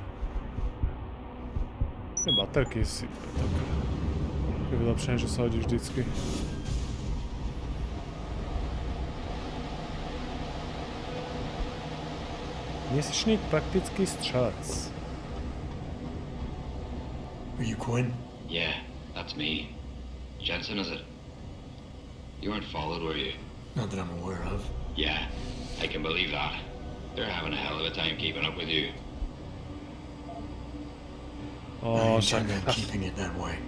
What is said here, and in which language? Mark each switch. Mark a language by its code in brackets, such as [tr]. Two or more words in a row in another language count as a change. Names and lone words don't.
[sk] Tie baterky si tak je vylepšené, že sa hodí vždycky. [cs] Měsíčník praktický střelec. [en] Are you Quinn? Yeah, that's me. Jensen, is it? You weren't followed, were you? Not that I'm aware of. Yeah, I can believe that. They're having a hell of a time keeping up with you. I intend on keeping it that way.